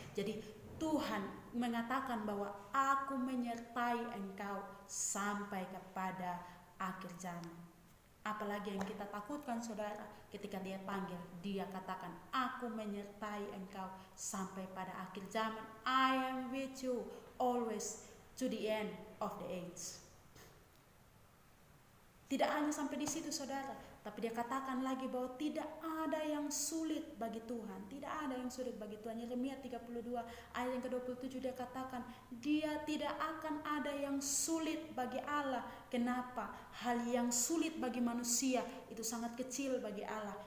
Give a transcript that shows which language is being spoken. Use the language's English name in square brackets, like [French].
[Indonesian] Jadi Tuhan mengatakan bahwa aku menyertai engkau sampai kepada akhir zaman. Apalagi yang kita takutkan saudara, ketika dia panggil, dia katakan aku menyertai engkau sampai pada akhir zaman. [English] I am with you always to the end of the age. [Indonesian] Tidak hanya sampai di situ saudara, tapi dia katakan lagi bahwa tidak ada yang sulit bagi Tuhan. Tidak ada yang sulit bagi Tuhan. Yeremia 32 ayat yang ke-27 dia katakan, dia tidak akan ada yang sulit bagi Allah. Kenapa? Hal yang sulit bagi manusia itu sangat kecil bagi Allah.